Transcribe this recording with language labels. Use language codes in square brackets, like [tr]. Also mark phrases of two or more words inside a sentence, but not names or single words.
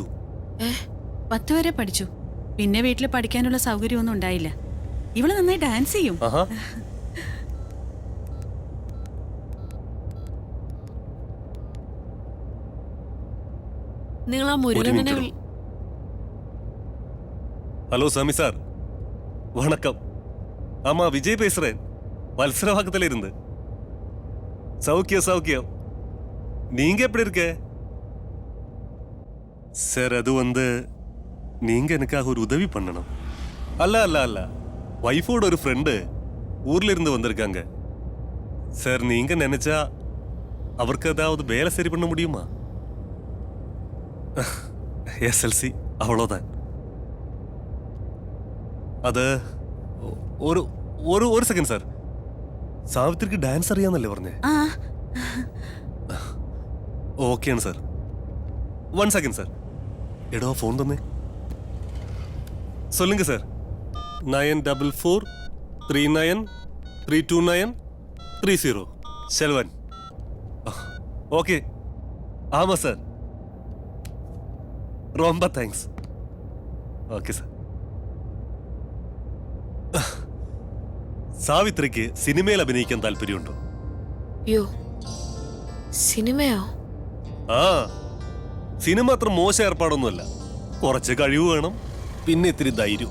[ml] 10 വരെ പഠിച്ചു. പിന്നെ വീട്ടിൽ പഠിക്കാനുള്ള സൗകര്യമൊന്നും ഉണ്ടായില്ല. ഇവള് നന്നായി ഡാൻസ് ചെയ്യും. ആഹാ. നിങ്ങൾ ആ മുരുകനെ [ta] ஹலோ சாமி சார், வணக்கம். ஆமா, விஜய் பேசுறேன். வல்சரவாக்கத்துல இருந்து. சௌக்கியம் சௌக்கியம். நீங்க எப்படி இருக்க சார்? அது வந்து நீங்க எனக்காக ஒரு உதவி பண்ணணும். அல்ல அல்ல அல்ல, வைஃபோட ஒரு ஃப்ரெண்டு ஊர்ல இருந்து வந்திருக்காங்க சார். நீங்க நினைச்சா அவருக்கு ஏதாவது வேலை சரி பண்ண முடியுமா? SLC அவ்வளோதான். [ml] അത് ഒരു സെക്കൻഡ് സാർ. സാവിത്രിക്ക് ഡാൻസ് അറിയാന്നല്ലേ പറഞ്ഞേ? ഓക്കെയാണ് സാർ. 1 സെക്കൻഡ് സാർ. എടോ ഫോൺ തന്നെ. [ta] சொல்லுங்க சார். 9443932930 செல்வன். ஓகே. ஆமா சார். ரொம்ப தேங்க்ஸ். [ml] ഓക്കെ സാർ. സാവിത്രിക്ക് സിനിമയിൽ അഭിനയിക്കാൻ താല്പര്യമുണ്ടോ? യോ, സിനിമയോ? ആ, സിനിമ അത്ര മോശം ഏർപ്പാടൊന്നുമല്ല. കുറച്ച് കഴിവ് വേണം, പിന്നെ ഇത്തിരി ധൈര്യം.